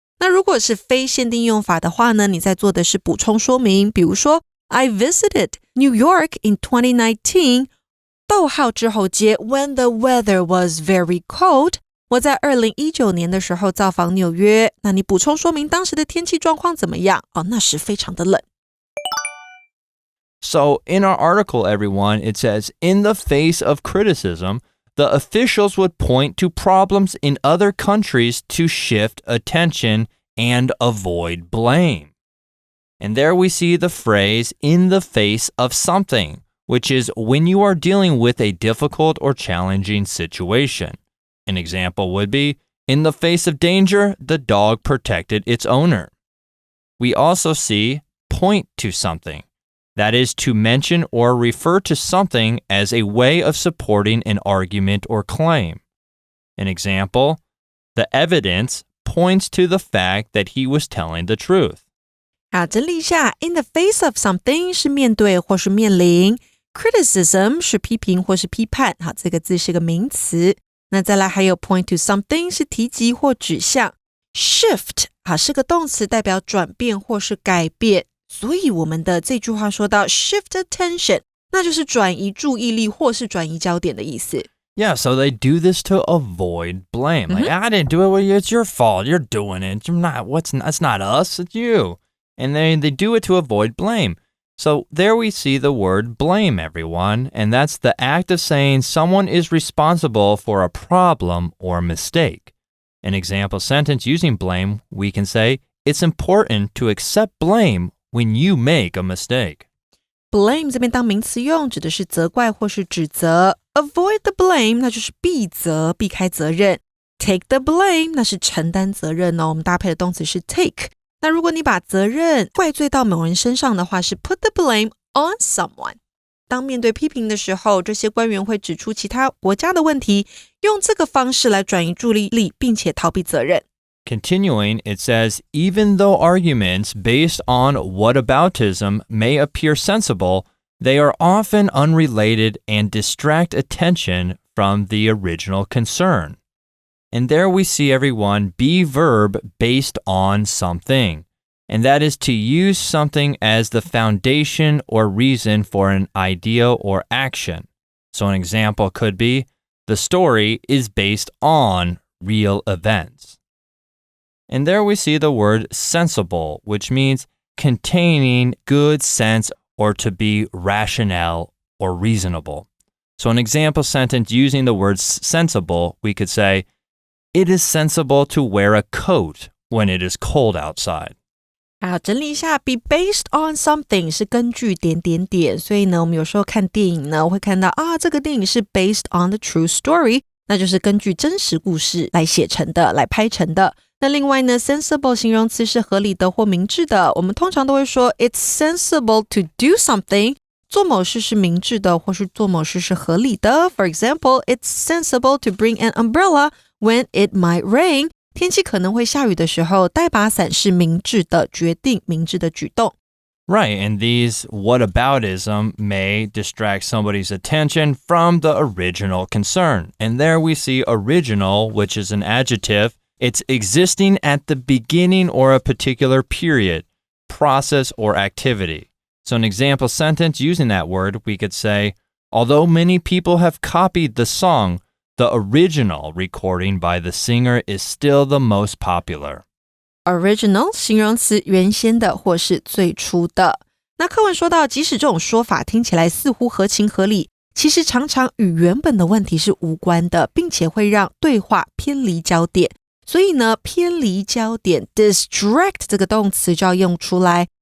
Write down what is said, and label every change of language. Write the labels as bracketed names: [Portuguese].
[Chinese] 那如果是非限定用法的话呢，你在做的是补充说明，比如说 [English] I visited New York in 2019， [Chinese] 逗号之后接 [English] when the weather was very cold， [Chinese] 我在2019年的时候造访纽约。那你补充说明当时的天气状况怎么样？那时非常的冷。 [English] So in our article, everyone, it says, in the face of criticism, the officials would point to problems in other countries to shift attention and avoid blame. And there we see the phrase, in the face of something, which is when you are dealing with a difficult or challenging situation. An example would be, in the face of danger, the dog protected its owner. We also see point to something. That is to mention or refer to something as a way of supporting an argument or claim. An example, the evidence points to the fact that he was telling the truth. [Chinese] 好，整理一下 [English] in the face of something [Chinese] 是面对或是面临， criticism 是批评或是批判，好，这个字是个名词。那再来还有 [English] point to something [Chinese] 是提及或指向， shift 好是个动词，代表转变或是改变。所以我们的这句话说到 [English] shift attention， [Chinese] 那就是转移注意力或是转移焦点的意思。 [English] Yeah, so they do this to avoid blame. Like, I didn't do it. Well, it's your fault. You're doing it. It's not us. It's you. And they do it to avoid blame. So there we see the word blame, everyone. And that's the act of saying someone is responsible for a problem or mistake. An example sentence using blame, we can say, it's important to accept blame when you make a mistake. [Chinese] Blame 这边当名词用，指的是责怪或是指责。 [English] Avoid the blame [Chinese] 那就是避责，避开责任。 [English] Take the blame [Chinese] 那是承担责任哦。我们搭配的动词是 take。那如果你把责任怪罪到某人身上的话，是 [English] put the blame on someone。 [Chinese] 当面对批评的时候，这些官员会指出其他国家的问题，用这个方式来转移注意力，并且逃避责任。 [English] Continuing, it says, even though arguments based on whataboutism may appear sensible, they are often unrelated and distract attention from the original concern. And there we see, everyone, be verb based on something. And that is to use something as the foundation or reason for an idea or action. So an example could be, The story is based on real events. And there we see the word sensible, which means containing good sense or to be rational or reasonable. So an example sentence using the word sensible, we could say, It is sensible to wear a coat when it is cold outside. [Chinese] 好，整理一下 [English] be based on something [Chinese] 是根据点点点，所以呢我们有时候看电影呢会看到这个电影是 [English] based on the true story， [Chinese] 那就是根据真实故事来写成的，来拍成的。那另外呢 sensible 形容词是合理的或明智的，我们通常都会说 [English] it's sensible to do something， [Chinese] 做某事是明智的或是做某事是合理的。 [English] For example, it's sensible to bring an umbrella when it might rain， [Chinese] 天气可能会下雨的时候带把伞是明智的决定，明智的举动。 [English] Right, and these whataboutism may distract somebody's attention from the original concern. And there we see original, which is an adjective. It's existing at the beginning or a particular period, process, or activity. So an example sentence using that word, we could say, although many people have copied the song, the original recording by the singer is still the most popular. [Chinese] Original 形容词原先的或是最初的。那课文说到，即使这种说法听起来似乎合情合理，其实常常与原本的问题是无关的，并且会让对话偏离焦点。所以呢，偏离焦点 distract 这个动词就要用出来。